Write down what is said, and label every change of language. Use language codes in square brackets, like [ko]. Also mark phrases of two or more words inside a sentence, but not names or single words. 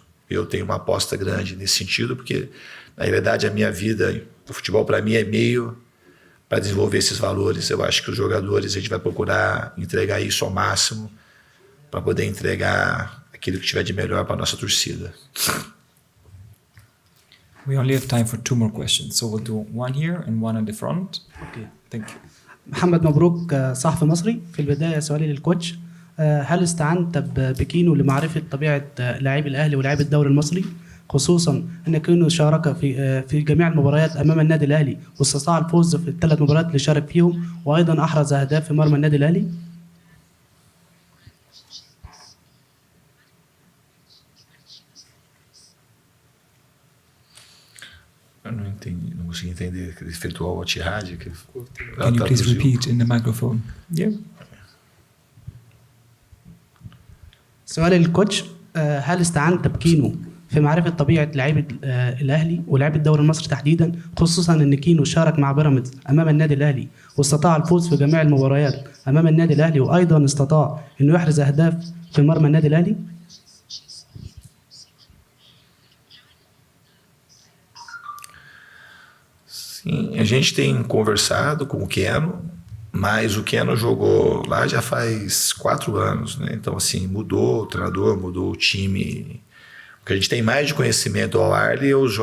[pt] Eu tenho uma aposta grande nesse sentido, porque, na realidade, a minha vida, o futebol para mim é meio para desenvolver esses valores. Eu acho que os jogadores, a gente vai procurar entregar isso ao máximo para poder entregar aquilo que tiver de melhor para a nossa torcida. [en] We only have time for 2 more questions, so we'll do one here and one at the front. Okay. Thank you. [ar] محمد مبروك صحفي مصري. في البداية سؤالي للكوتش، هل استعنت بكينو لمعرفة طبيعة لاعبي الأهلي ولاعبي الدوري المصري، خصوصا أن كينو شارك في جميع المباريات أمام النادي الأهلي واستطاع الفوز في ال3 مباريات اللي شارك فيهم، وأيضا أحرز أهداف في مرمى النادي الأهلي؟ [pt] Eu não entendi, não consegui entender que ele efetuou o Al-Ittihad. [en] Can you please repeat in the microphone? Yeah. [ar] سؤالي للكوتش، هل استعنت بكينو في معرفة طبيعة لاعبي الأهلي ولاعبي الدوري المصري تحديدا، خصوصا أن كينو شارك مع بيراميدز أمام النادي الأهلي واستطاع الفوز في جميع المباريات أمام النادي الأهلي، وأيضا استطاع أنه يحرز أهداف في مرمى النادي الأهلي؟ [pt] Sim, a gente tem conversado com o Keno, mas o Keno jogou lá já faz 4 anos, né? Então, assim, mudou o treinador, mudou o time. O que a gente tem mais de conhecimento do Al-Ahly é os jogos.